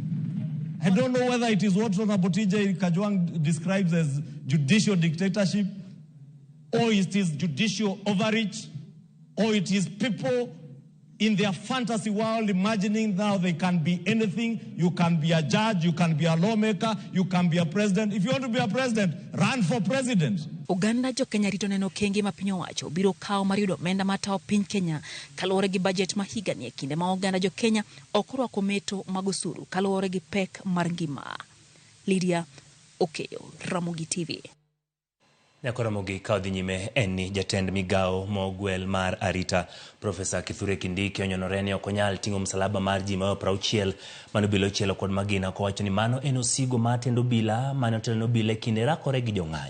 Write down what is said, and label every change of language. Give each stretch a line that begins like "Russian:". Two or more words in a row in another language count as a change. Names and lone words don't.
English: I don't know whether it is what Honorable TJ Kajwang describes as judicial dictatorship, or it is judicial overreach, or it is people in their fantasy world imagining now they can be anything. You can be a judge, you can be a lawmaker, you can be a president. If you want to be a president, run for president.
Luo (Kenya and Tanzania): Uganda Jo-Kenya rito neno okenge ma piny owacho biro kawo mar yudo omenda matawo piny Kenya kaluwore gi budget ma higa ni, e kinde ma oganda Jo-Kenya ok orwako meto mag osuru kaluwore gi pek mar ngima. Lydia Okeyo, Ramogi TV. Ramogi ka odhi nyime en ni jatend migao mogwel mar arita Profesa Kithure Kindiki onyonore ni ok onyal ting'o msalaba mar ji ma 60 mano bilo chielo kod magina, kowacho ni mano en osigo ma tendo bila mano tendo bila kinde rakore gi jong'anyo.